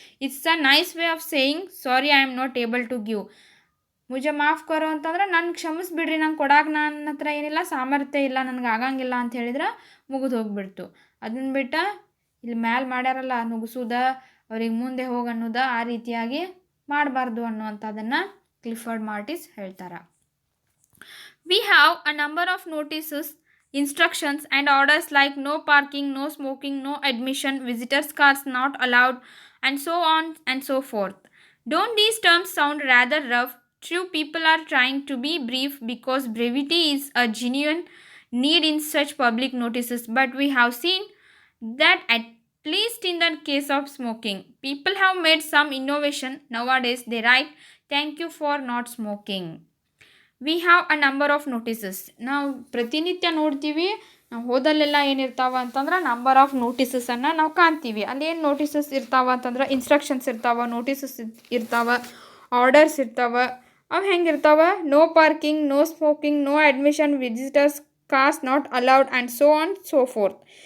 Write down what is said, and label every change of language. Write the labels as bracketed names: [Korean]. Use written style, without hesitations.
[English] It's a nice way of saying sorry I am not able to give. [Hindi] ಮುಜೆ ಮಾಫ್ ಕರೋ [Kannada] ಅಂತಂದ್ರೆ ನನಗೆ ಕ್ಷಮಿಸ್ಬಿಡ್ರಿ, ನಂಗೆ ಕೊಡಾಕೆ ನನ್ನ ಹತ್ರ ಏನಿಲ್ಲ, ಸಾಮರ್ಥ್ಯ ಇಲ್ಲ, ನನಗೆ ಆಗಂಗಿಲ್ಲ ಅಂತ ಹೇಳಿದ್ರೆ ಮುಗಿದು ಹೋಗ್ಬಿಡ್ತು. ಅದನ್ನ ಬಿಟ್ಟು ಇಲ್ಲಿ ಮ್ಯಾಲೆ ಮಾಡ್ಯಾರಲ್ಲ ನುಗ್ಸೋದ, ಅವ್ರಿಗೆ ಮುಂದೆ ಹೋಗಿ ಅನ್ನೋದ, ಆ ರೀತಿಯಾಗಿ ಮಾಡಬಾರ್ದು ಅನ್ನುವಂಥದ್ದನ್ನು ಕ್ಲಿಫರ್ಡ್ ಮಾರ್ಟಿಸ್ ಹೇಳ್ತಾರೆ. [English] We have a number of notices, instructions and orders like no parking, no smoking, no admission, visitors cars not allowed, and so on and so forth. Don't these terms sound rather rough? True, people are trying to be brief because brevity is a genuine need in such public notices, but we have seen that at least in the case of smoking, people have made some innovation. Nowadays they write thank you for not smoking. We have a number of notices. [Kannada] ನಾವು ಪ್ರತಿನಿತ್ಯ ನೋಡ್ತೀವಿ, ನಾವು ಹೋದಲ್ಲೆಲ್ಲ ಏನಿರ್ತಾವ ಅಂತಂದ್ರೆ number of ನೋಟಿಸಸನ್ನು ನಾವು ಕಾಣ್ತೀವಿ. ಅಲ್ಲಿ ಏನು notices ಇರ್ತಾವ ಅಂತಂದ್ರೆ ಇನ್ಸ್ಟ್ರಕ್ಷನ್ಸ್ ಇರ್ತಾವೆ, ನೋಟಿಸಸ್ ಇರ್ತಾವೆ, ಆರ್ಡರ್ಸ್ ಇರ್ತಾವೆ. [English] ಅವು ಹೆಂಗಿರ್ತಾವ, no parking, no smoking, no admission, visitors cars not allowed and so on so forth.